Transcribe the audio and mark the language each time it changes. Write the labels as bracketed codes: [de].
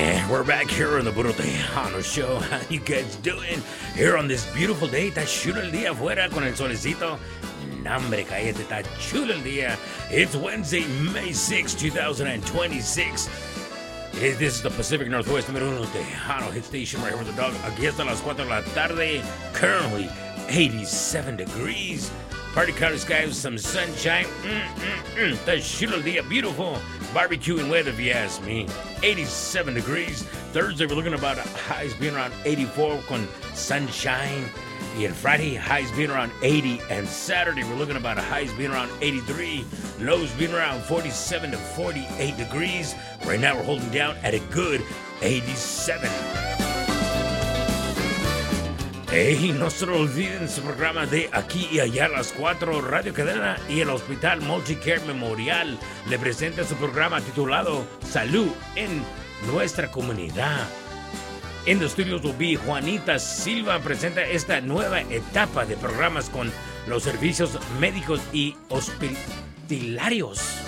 [en] we're back here on the Bruno Tejano Show. How you guys doing here on this beautiful day? [es] Está chulo el día afuera con el solecito. Nombre, cállate, está chulo el día. [en] It's Wednesday, May 6, 2026. This is the Pacific Northwest, [es] número uno [en] Tejano Hit Station, right here with the dog. [es] Aquí hasta las 4 de la tarde, [en] currently 87 degrees. Party colored skies, some sunshine. [es] Está chulo el día, [en] beautiful. Barbecue and weather, if you ask me. 87 degrees. Thursday, we're looking about highs being around 84 con sunshine. [es] Y el [en] Friday, highs being around 80. And Saturday, we're looking about highs being around 83. Lows being around 47 to 48 degrees. Right now, we're holding down at a good 87. [es] Hey, no se lo olviden su programa de Aquí y Allá a las 4, Radio Cadena y el Hospital Multicare Memorial. Le presenta su programa titulado Salud en Nuestra Comunidad. En los estudios UB, Juanita Silva presenta esta nueva etapa de programas con los servicios médicos y hospitalarios.